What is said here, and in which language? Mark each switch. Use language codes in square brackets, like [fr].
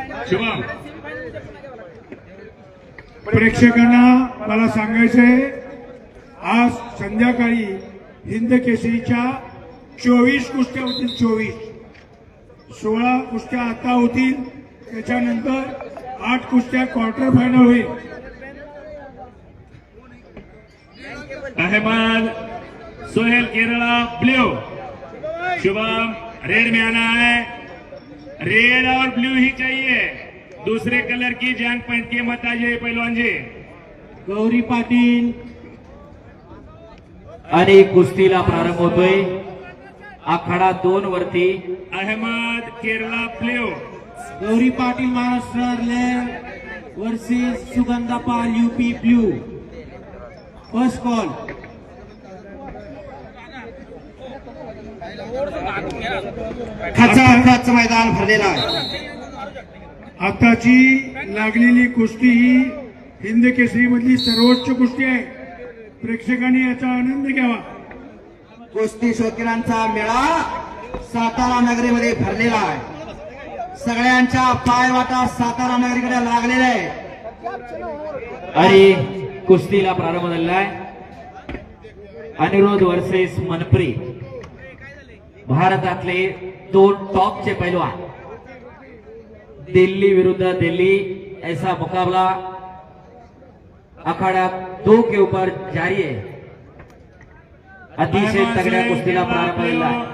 [mr] शुभम प्रेक्षकांना मला सांगायचंय आज संध्याकाळी हिंद केसरीच्या 24 कुस्त्या होतील। 24 16 कुस्त्या आता होतील. त्याच्यानंतर 8 कुस्त्या क्वार्टर फायनल होईल. [hi] अहमद सोहेल केरला ब्लू, शुभम रेड में आना है. रेड और ब्लू ही चाहिए, दूसरे कलर की जैंग पॉइंट की मत आ जाइए पहलवान जी. [mr] गौरी पाटील आणि कुस्तीला प्रारंभ होतोय. आखाडा 2 वरती अहमद केरला ब्लू. गौरी पाटील महाराष्ट्र वर्सेस सुगंधा पाल यूपी ब्लू. First call. खचाखच मैदान भरलेलं आहे. आताची लागलेली कुस्ती ही हिंद केसरी मधली सर्वोच्च कुस्ती आहे. प्रेक्षकांनी याचा आनंद घ्यावा. कुस्ती शौकीनांचा मेळा सातारा नगरीमध्ये भरलेला आहे. सगळ्यांच्या पायवाटा सातारा नगरीकडे लागलेला आहे. आणि कुस्तीला प्रारंभ झालेला आहे. अनिरुद्ध वर्सेस मनप्री, भारतातले 2 टॉपचे पैलवान. [hi] दिल्ली विरुद्ध दिल्ली ऐसा मुकाबला अखाड़ा 2 के ऊपर जारी है. [mr] अतिशय तगड्या कुस्तीला प्रारंभ झालेला आहे.